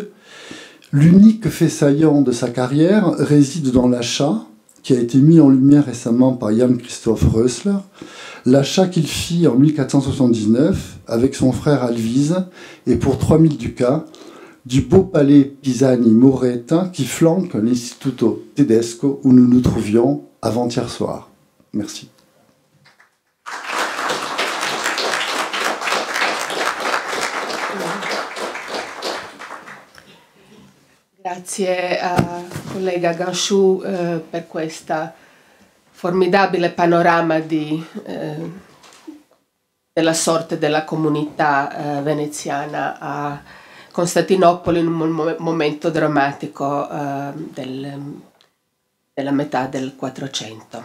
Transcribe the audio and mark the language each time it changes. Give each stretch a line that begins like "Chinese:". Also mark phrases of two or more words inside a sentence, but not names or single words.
French: L'unique fait saillant de sa carrière réside dans l'achat, qui a été mis en lumière récemment par Jan Christoph Rösler, l'achat qu'il fit en 1479 avec son frère Alvise et pour 3000 ducats du beau palais Pisani-Moretta qui flanque l'Istituto Tedesco où nous nous trouvions avant-hier soir. Merci.
Italian: Grazie a collega Ganchou per questa formidabile panorama della sorte della comunità veneziana a Costantinopoli in un momento drammatico della metà del 400.